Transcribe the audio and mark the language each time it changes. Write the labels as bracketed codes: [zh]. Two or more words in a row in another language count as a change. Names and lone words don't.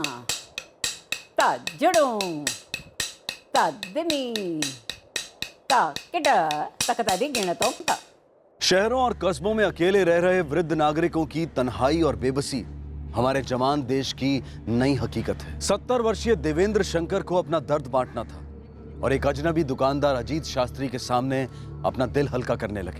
[hi] ತ ಜುಡು ತ ದಿಮಿ ತ किड तकता दिगिणतों ता। शहरों और कस्बों में अकेले रह रहे वृद्ध नागरिकों की तन्हाई और बेबसी हमारे जवान देश की नई हकीकत है। 70 वर्षीय देवेंद्र शंकर को अपना दर्द बांटना था और एक अजनबी दुकानदार अजीत शास्त्री के सामने अपना दिल हल्का करने लगे।